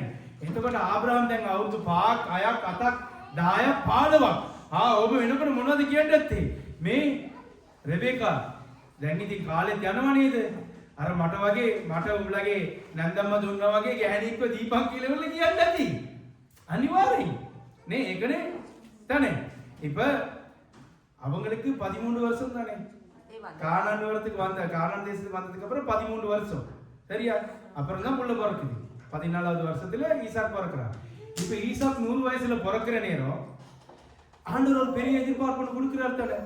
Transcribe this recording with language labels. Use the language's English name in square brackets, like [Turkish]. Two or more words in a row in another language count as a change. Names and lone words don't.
[Sinhala] එතකොට ආබ්‍රහම් දැන් අවුරුදු 5ක් 6ක් 7ක් 10ක් 15ක් ඔබ වෙනකොට මොනවද කියන්නේ නැත්තේ? මේ රෙබෙකා දැන් ඉතින් කාලෙත් යනවා නේද? අර මට වගේ මට උඹලගේ නන්දම්ම දුන්නා වගේ ගැහණික්ව දීපන් කියලා වල කියන්නේ නැති. අනිවාර්යයි. නේ ඒකනේ. [Tamil] தானே. இப்ப அவங்களுக்கு 13 வருஷம் தானே. கானான் வரதுக்கு வந்த கானான் தேசத்துக்கு வந்ததுக்கு அப்புறம் 13 வருஷம். சரியா? அப்புறம் தான் புள்ள பிறக்குது. 14வது வருஷத்துல ஈசாக் பிறக்குறான். இப்ப ஈசாக் 100 வயசுல பிறக்கிற நேரம் ஆண்டவர் ஒரு பெரிய எதிர்பார்ப்பு கொடுக்கிறார் தானே.